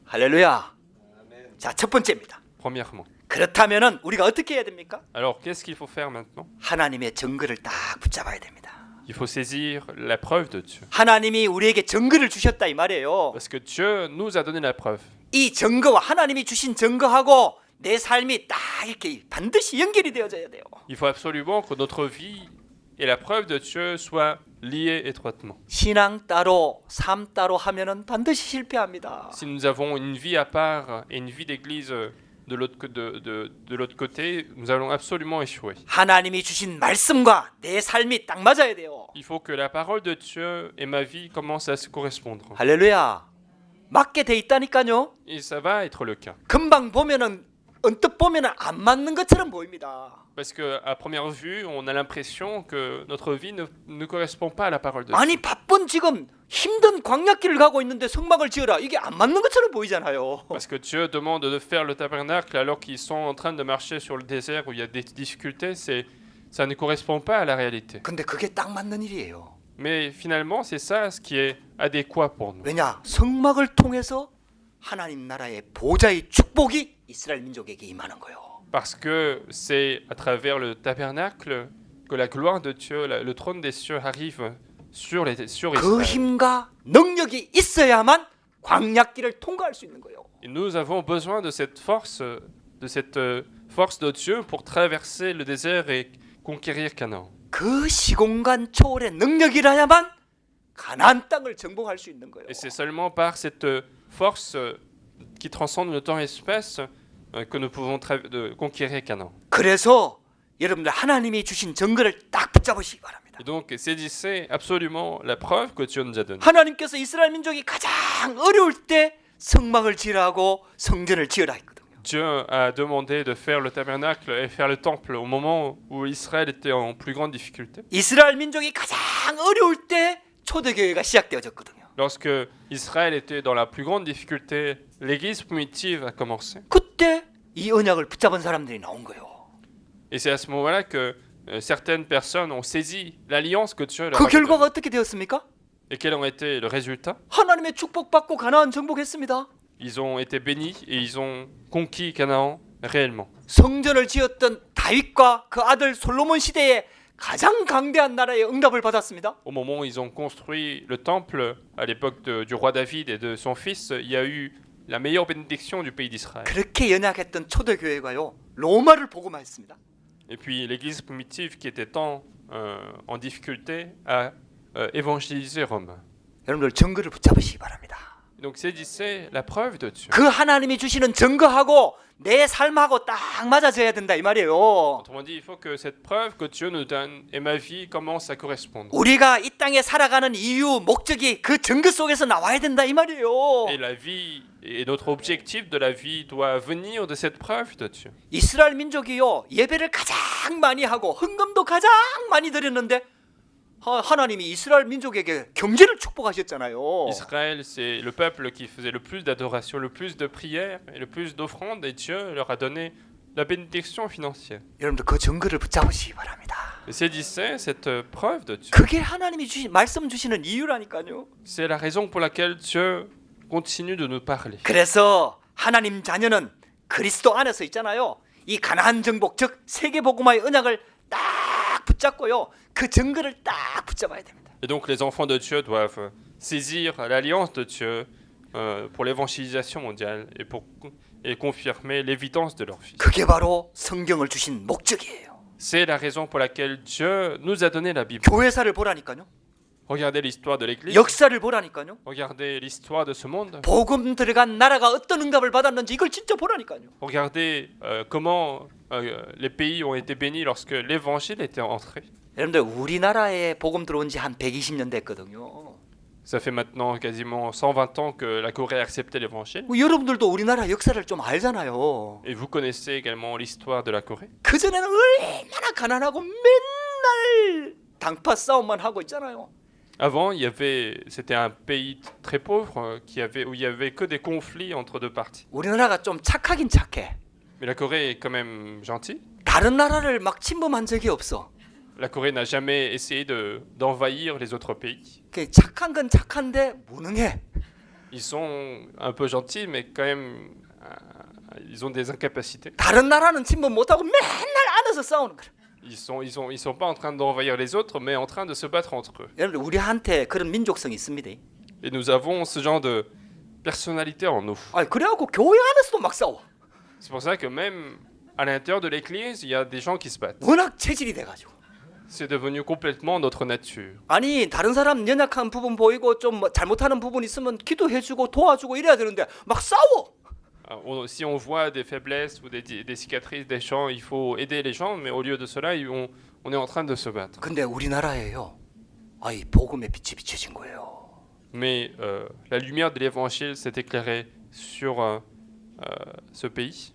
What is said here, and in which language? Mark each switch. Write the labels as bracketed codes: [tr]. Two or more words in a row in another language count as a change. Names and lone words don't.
[ko] 할렐루야. 자, 첫 번째입니다. [fr] premièrement. [ko] 그렇다면은 우리가 어떻게 해야 됩니까? [fr] Alors, qu'est-ce qu'il faut faire maintenant? [ko] 하나님의 증거를 딱 붙잡아야 됩니다. [fr] Il faut saisir la preuve de Dieu. [ko] 하나님이 우리에게 증거를 주셨다 이 말이에요. [fr] Parce que Dieu nous a donné la preuve. [ko] 이 증거와 하나님이 주신 증거하고 내 삶이 딱 이렇게 반드시 연결이 되어져야 돼요. [fr] Il faut absolument que notre vie et la preuve de Dieu soient liées étroitement. [ko] 신앙 따로 삶 따로 하면은 반드시 실패합니다. [fr] Si nous avons une vie à part et une vie d'église de l'autre côté, nous allons absolument échouer. [ko] 하나님이 주신 말씀과 내 삶이 딱 맞아야 돼요. [fr] Il faut que la parole de Dieu et ma vie commencent à se correspondre. [ko] 할렐루야. 맞게 돼 있다니까요. [fr] Et ça va être le cas. [ko] 금방 보면은 언뜻 보면은 안 맞는 것처럼 보입니다. [fr] Parce qu'à première vue, on a l'impression que notre vie ne correspond pas à la parole de Dieu. [ko] 아니 바쁜 지금 힘든 광야길을 가고 있는데 성막을 지어라. 이게 안 맞는 것처럼 보이잖아요. [fr] Parce que Dieu demande de faire le tabernacle alors qu'ils sont en train de marcher sur le désert où il y a des difficultés, ça ne correspond pas à la réalité. [ko] 근데 그게 딱 맞는 일이에요. [fr] Mais finalement, c'est ça ce qui est adéquat pour nous. [ko] 왜냐? 성막을 통해서 하나님 나라의 보좌의 축복이 이스라엘 민족에게 임하는 거예요. [fr] Parce que c'est à travers le tabernacle que la gloire de Dieu, le trône des cieux arrive sur [ko] 그 [fr] Israël. [ko] 힘과 능력이 있어야만 광야길을 통과할 수 있는 거예요. [fr] Et nous avons besoin de cette force de Dieu pour traverser le désert et conquérir Canaan. [ko] 그 시공간 초월의 능력이라야만 가나안 땅을 정복할 수 있는 거예요. [fr] Et c'est seulement par cette force qui transcende le temps et l'espace que nous pouvons conquérir Canaan. [ko] 그래서 여러분들 하나님이 주신 증거를 딱 붙잡으시기 바랍니다. [fr] Et donc, saisissez absolument la preuve que Dieu nous a donnée. [ko] 하나님께서 이스라엘 민족이 가장 어려울 때 성막을 지으라고 성전을 지으라 했거든요. [fr] Dieu a demandé de faire le tabernacle et faire le temple au moment où Israël était en plus grande difficulté. [ko] 이스라엘 민족이 가장 어려울 때 초대교회가 시작되어졌거든요. [fr] Lorsque Israël était dans la plus grande difficulté, l'église primitive a commencé. [ko] 그때 이 언약을 붙잡은 사람들이 나온 거예요. [fr] Et c'est à ce moment-là que certaines personnes ont saisi l'alliance que Dieu leur [ko] 그 [fr] a [ko] 결과가 [fr] donnée. [ko] 어떻게 되었습니까? [fr] Et quel en était le résultat? [ko] 하나님의 축복받고 가나안 정복했습니다. [fr] Ils ont été bénis et ils ont conquis Canaan réellement. [ko] 성전을 지었던 다윗과 그 아들 솔로몬 시대에 가장 강대한 나라의 응답을 받았습니다. [fr] Au moment où ils ont construit le temple, à l'époque du roi David et de son fils, il y a eu la meilleure bénédiction du pays d'Israël. [ko] 그렇게 연약했던 초대교회가요 로마를 복음화했습니다. [fr] Et puis l'église primitive qui était tant en difficulté a évangélisé Rome. [ko] 여러분들 증거를 붙잡으시기 바랍니다. [fr] Donc saisissez la preuve de Dieu. [ko] 그 하나님이 주시는 증거하고 내 삶하고 딱 맞아져야 된다 이 말이에요. [fr] Autrement dit, il faut que cette preuve que Dieu nous donne et ma vie commence à correspondre. [ko] 우리가 이 땅에 살아가는 이유, 목적이 그 증거 속에서 나와야 된다 이 말이에요. [fr] Et la vie et notre objectif de la vie doit venir de cette preuve de Dieu. [ko] 이스라엘 민족이요 예배를 가장 많이 하고 헌금도 가장 많이 드렸는데 하나님이 이스라엘 민족에게 경제를 축복하셨잖아요. [fr] Israël, c'est le peuple qui faisait le plus d'adoration, le plus de prières et le plus d'offrandes, et Dieu leur a donné la bénédiction financière. [ko] 여러분들 그 증거를 붙잡으시기 바랍니다. [fr] Et saisissez cette preuve de Dieu. [ko] 그게 하나님이 말씀 주시는 이유라니까요. [fr] C'est la raison pour laquelle Dieu continue de nous parler. [ko] 그래서 하나님 자녀는 그리스도 안에서 있잖아요. 이 가나안 정복 즉 세계 복음화의 언약을 딱 붙잡고요. 그 증거를 딱 붙잡아야 됩니다. [fr] Et donc les enfants de Dieu doivent saisir l'alliance de Dieu pour l'évangélisation mondiale et confirmer l'évidence de leur vie. [ko] 그게 바로 성경을 주신 목적이에요. [fr] C'est la raison pour laquelle Dieu nous a donné la Bible. [ko] 교회사를 보라니까요. [fr] Regardez l'histoire de l'Église. [ko] 역사를 보라니까요. [fr] Regardez l'histoire de ce monde. [ko] 복음 들어간 나라가 어떤 응답을 받았는지 이걸 진짜 보라니까요. [fr] Regardez comment les pays ont été bénis lorsque l'évangile était entré. [ko] 여러분들 우리나라에 복음 들어온 지 한 120년 됐거든요. [fr] Ça fait maintenant quasiment 120 ans que la Corée a accepté l'évangile. [ko] 여러분들도 우리나라 역사를 좀 알잖아요. [fr] Et vous connaissez également l'histoire de la Corée. [ko] 그전에는 얼마나 가난하고 맨날 당파 싸움만 하고 있잖아요. [fr] Avant, c'était un pays très pauvre où il y avait que des conflits entre deux parties. [ko] 우리나라가 좀 착하긴 착해. [fr] Mais la Corée est quand même gentille. [ko] 다른 나라를 막 침범한 적이 없어. [fr] La Corée n'a jamais essayé d'envahir les autres pays. [ko] 그 착한 건 착한데 무능해. [fr] Ils sont un peu gentils, mais quand même, ils ont des incapacités. [ko] 다른 나라는 침범 못하고 맨날 안에서 싸우는 거야. [fr] Ils sont pas en train d'envahir les autres, mais en train de se battre entre eux. [ko] 여러분들 우리한테 그런 민족성이 있습니다. [fr] Et nous avons ce genre de personnalité en nous. [ko] 그래갖고 교회 안에서도 막 싸워. [fr] C'est pour ça que même à l'intérieur de l'église, il y a des gens qui se battent. [ko] 워낙 체질이 돼가지고. [fr] C'est devenu complètement notre nature. [ko] 아니 다른 사람 연약한 부분 보이고 좀 잘못하는 부분 있으면 기도해주고 도와주고 이래야 되는데 막 싸워. [fr] Si on voit des faiblesses ou des cicatrices des gens, il faut aider les gens, mais au lieu de cela, on est en train de se battre. [ko] 근데 우리나라에요. 복음의 빛이 비춰진 거예요. [fr] Mais la lumière de l'évangile s'est éclairée sur ce pays.